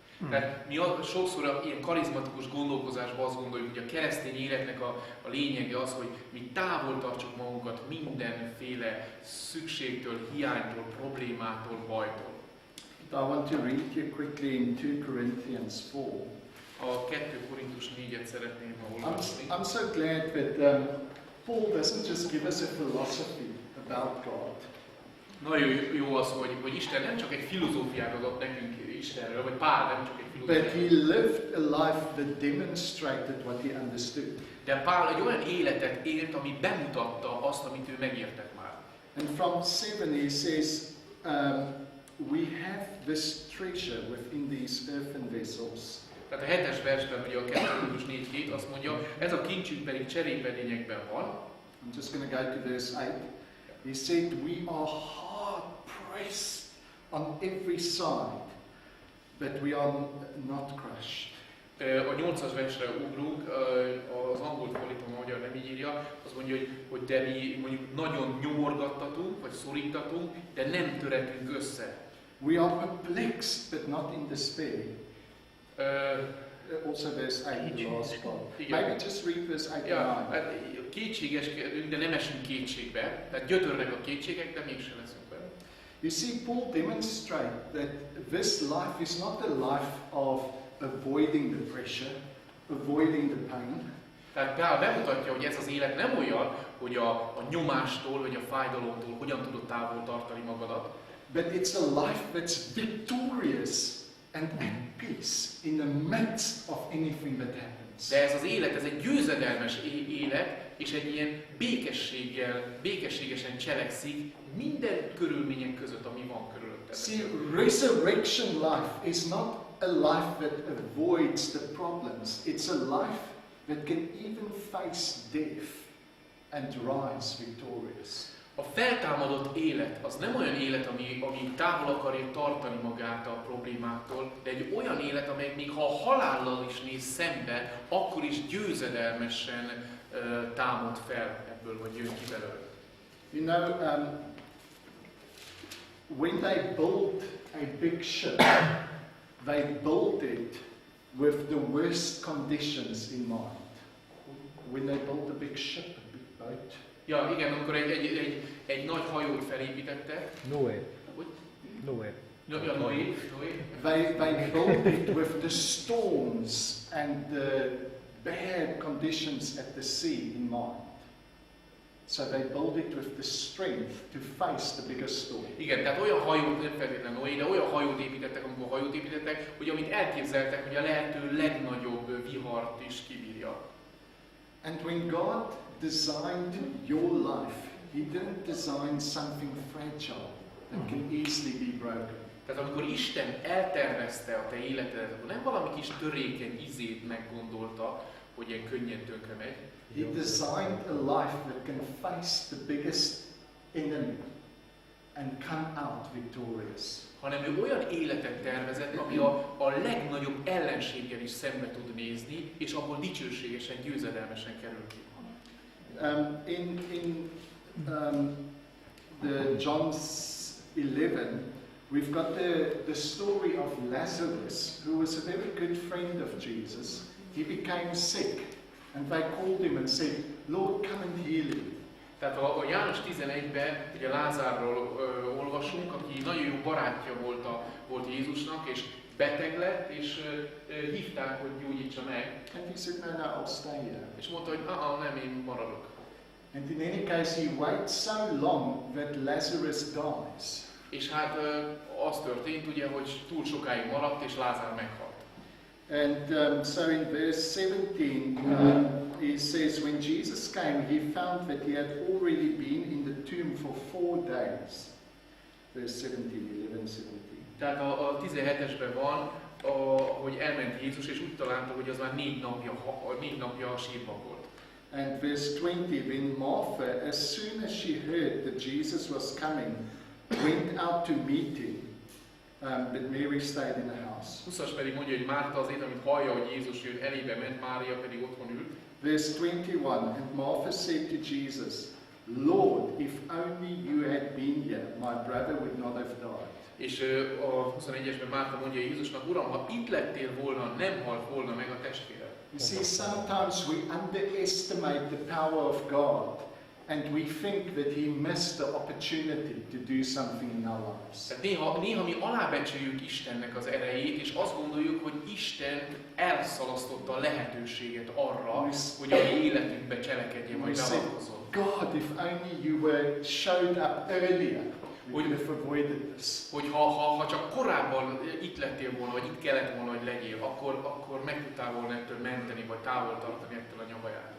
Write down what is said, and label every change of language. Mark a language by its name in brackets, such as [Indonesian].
[Hungarian] Tehát mi sokszor ilyen karizmatikus gondolkozásban azt gondoljuk, hogy a keresztény életnek a lényege az, hogy mi távol tartsuk magunkat mindenféle szükségtől, hiánytól, problémától, bajtól. [English] I want to read you quickly in 2 Corinthians 4. [Hungarian] A 2 Korintus 4-et szeretném olvasni. [English] I'm so glad that Paul doesn't just give us a philosophy about God. [Hungarian] Nagyon jó az, hogy Isten nem csak egy filozófiát adott nekünk Istenről, vagy Pál nem csak egy [English] But [Hungarian] filozófiát. [English] he lived a life that demonstrated what he understood. [Hungarian] De Pál egy olyan életet élt, ami bemutatta azt, amit ő megértett már. [English] And from 7 he says, we have this treasure within these earthen vessels. [Hungarian] Tehát a 7-es versben, ugye a 2 Korintus 4:2 azt mondja, ez a kincsünk pedig cserépedényekben van. [English] I'm just going to go to verse 8. He said, we are hard pressed on every side, but we are not crushed. [Hungarian] A 8-as versre ugrunk, az angol fordítom, a magyar nem így írja, azt mondja, hogy de mi mondjuk nagyon nyomorgattatunk, vagy szorítatunk, de nem töretünk össze. [English] We are perplexed, but not in despair. Also verse 8, the last part. Maybe just read verse 8 and 9. [Hungarian] Ja, hát kétségeskedünk, de nem esünk kétségbe. Tehát gyötörnek a kétségek, de mégsem leszünk benne. [English] You see, Paul demonstrates that this life is not a life of avoiding the pressure, avoiding the pain. [Hungarian] Tehát Pál bemutatja, hogy ez az élet nem olyan, hogy a nyomástól, vagy a fájdalomtól hogyan tudod távol tartani magadat, [English] But it's a life that's victorious and at peace in the midst of anything that happens. [Hungarian] De ez az élet, ez egy győzedelmes élet, és egy ilyen békességesen cselekszik minden körülmények között, ami van körülötte. [English] See, resurrection life is not a life that avoids the problems. It's a life that can even face death and rise victorious. [Hungarian] A feltámadott élet az nem olyan élet, ami távol akarja tartani magát a problémáktól, de egy olyan élet, amely még ha a halállal is néz szembe, akkor is győzedelmesen támad fel ebből, vagy jön ki belőle. [English] You know, when they build a big ship, they build it with the worst conditions in mind. When they build a big ship, a big boat. [Hungarian] Ja, igen, amikor egy nagy hajót felépítettek. Noé. Hogy? Noé. Ja, Noé. [English] They build it with the storms and the bad conditions at the sea in mind. So they build it with the strength to face the biggest storm. [Hungarian] Igen, tehát olyan hajót, nem feltétlenül Noé, de olyan hajót építettek, amikor hajót építettek, hogy amit elképzeltek, hogy a lehető legnagyobb vihart is kibírja. [English] And when God designed your life, He didn't design something fragile that can easily be broken. [Hungarian] Tehát amikor Isten eltervezte a te életedet, akkor nem valami kis törékeny izét meggondolta, hogy ilyen könnyen tönkre megy. [English] He designed a life that can face the biggest enemy and come out victorious. [Hungarian] Hanem ő olyan életet tervezett, ami a legnagyobb ellenséggel is szembe tud nézni, és abból dicsőségesen, győzedelmesen kerül ki. [English] In the John's 11, we've got the story of Lazarus, who was a very good friend of Jesus. He became sick, and they called him and said, Lord, come and heal him. [Hungarian] Tehát a János 11-ben ugye Lázárról olvasunk, aki nagyon jó barátja volt Jézusnak, és beteg lett, és hívták, hogy gyógyítsa meg. [English] And he said, no, I'll stay here. [Hungarian] És mondta, hogy nem, én maradok. [English] And in any case, he waits so long that Lazarus dies. [Hungarian] És hát az történt ugye, hogy túl sokáig maradt, és Lázár meghalt. [English] And so in verse 17, he says, when Jesus came, he found that he had already been in the tomb for 4 days. Verse 17, 11, 17. [Hungarian] Tehát a 17-esben van, hogy elment Jézus, és úgy találta, hogy az már 4 napja a sírban volt. [English] And verse 20, when Martha, as soon as she heard that Jesus was coming, went out to meet him, but Mary stayed in the house. [Hungarian] 20-as pedig mondja, hogy Márta azért, amit hallja, hogy Jézus jön, elébe ment, Mária pedig otthon ült. [English] Verse 21, and Martha said to Jesus, Lord, if only you had been here, my brother would not have died. [Hungarian] És a 21-esben Márta mondja Jézusnak, Uram, ha itt lettél volna, nem halt volna meg a testvére. [English] You see, sometimes we underestimate the power of God, and we think that He missed the opportunity to do something in our lives. [Hungarian] Tehát néha mi alábecsüljük Istennek az erejét, és azt gondoljuk, hogy Isten elszalasztotta a lehetőséget arra, hogy a mi életünkbe cselekedjen, vagy beavatkozzon. [English] God, if only you were showed up earlier, we would have avoided this. [Hungarian] Hogy ha csak korábban itt lettél volna, vagy itt kellett volna, hogy legyél, akkor meg tudtál volna ettől menteni, vagy távol tartani ettől a nyavaját.